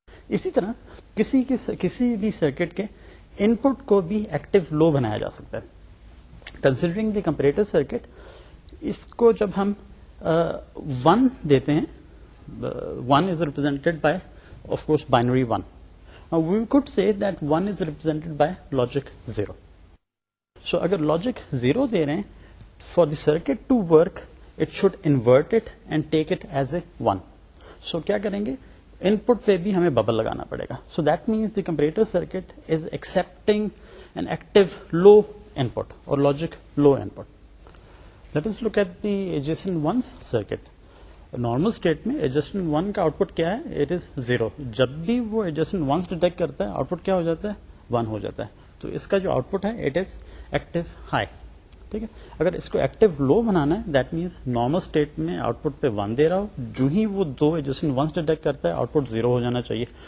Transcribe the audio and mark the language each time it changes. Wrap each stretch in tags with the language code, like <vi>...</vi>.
<hi>इसी तरह किसी भी सर्किट के इनपुट को भी एक्टिव लो बनाया जा सकता है. कंसिडरिंग द कंपैरेटर सर्किट, इसको जब हम 1 देते हैं,</hi> <en>1 is represented by of course binary 1. Now we could say that 1 is represented by logic 0. So</en> <hi>अगर logic 0 दे रहे हैं,</hi> <en>for the circuit to work it should invert it and take it as a 1.</en> <hi>So क्या करेंगे? Input पे भी हमें bubble लगाना पड़ेगा.</hi> <en>So that means the comparator circuit is accepting an active low input or logic low input. Let us look at the adjacent ones circuit.</en> <hi>Normal state में adjacent 1 का output क्या है?</hi> <en>It is 0.</en> <hi>जब भी वो adjacent 1 detect करता है output क्या हो जाता है? 1 हो जाता है. तो इसका जो आउटपुट है</hi> <en>It is active high.</en> <hi>ठीक है. अगर इसको एक्टिव लो बनाना है दैट मीन्स नॉर्मल स्टेट में आउटपुट पे 1 दे रहा हो, जो ही वो 2 adjacent 1 डिटेक्ट करता है आउटपुट 0 हो जाना चाहिए.</hi>